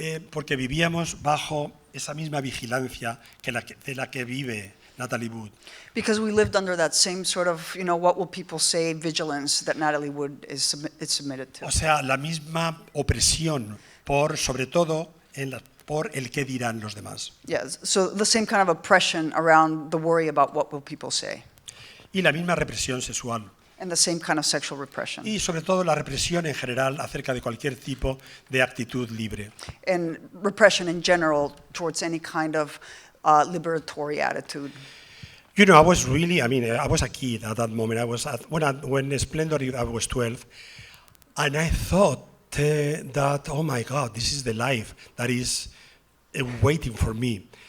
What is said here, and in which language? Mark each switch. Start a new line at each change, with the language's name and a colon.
Spanish: Porque vivíamos bajo esa misma vigilancia de la que vive Natalie Wood.
English: Because we lived under that same sort of, what will people say, vigilance that Natalie Wood is submitted to.
Spanish: O sea, la misma opresión sobre todo por el qué dirán los demás.
English: Yes, so the same kind of oppression around the worry about what will people say.
Spanish: Y la misma represión sexual.
English: And the same kind of sexual repression.
Spanish: Y sobre todo la represión en general acerca de cualquier tipo de actitud libre.
English: And repression in general towards any kind of liberatory attitude. I was a kid at that moment. When Splendor, I was 12, and I thought that, oh my God, this is the life that is waiting for me.